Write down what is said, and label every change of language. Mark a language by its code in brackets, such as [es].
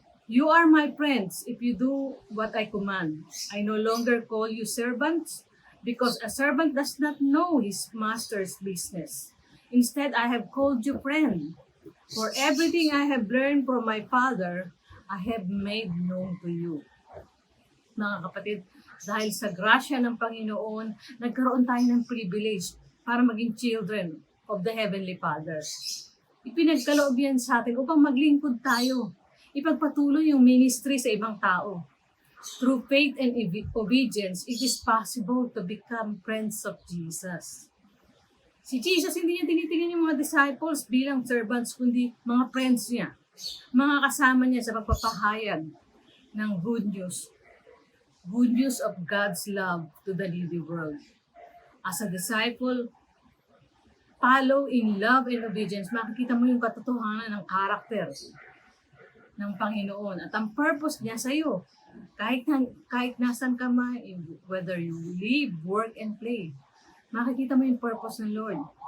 [en] You are my friends if you do what I command. I no longer call you servants, because a servant does not know his master's business. Instead, I have called you friend. For everything I have learned from my Father, I have made known to you. [tl] Mga kapatid, dahil sa grasya ng Panginoon, nagkaroon tayo ng privilege para maging children of the Heavenly Father. Ipinagkaloob yan sa atin upang maglingkod tayo. Ipagpatuloy yung ministry sa ibang tao. [en] Through faith and obedience, it is possible to become friends of Jesus. [tl] Si Jesus, hindi niya tinitingnan yung mga disciples bilang servants, kundi mga friends niya. Mga kasama niya sa pagpapahayag ng good news. [en] Good news of God's love to the needy world. As a disciple, follow in love and obedience. [tl] Makikita mo yung katotohanan ng karakter ng Panginoon at ang purpose niya sa iyo. Kahit nasan ka man, whether you live, work, and play, makikita mo yung purpose ng Lord.